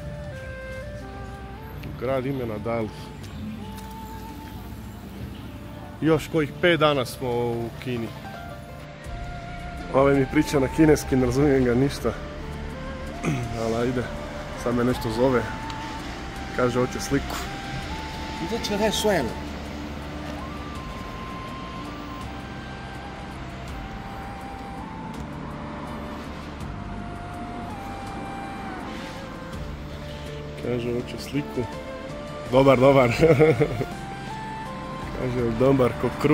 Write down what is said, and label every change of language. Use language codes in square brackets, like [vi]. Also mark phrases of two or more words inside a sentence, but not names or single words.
[hr] Grad imena Dali. Još kojih 5 dana smo u Kini. Ovaj mi priča na kineski, ne razumijem ga ništa. Ali ajde, sad me nešto zove. Kaže, hoće sliku. [zh] 你这车太帅了。 [hr] Kaže, hoće sliku. Dobar. Kaže, dobar ko kruh.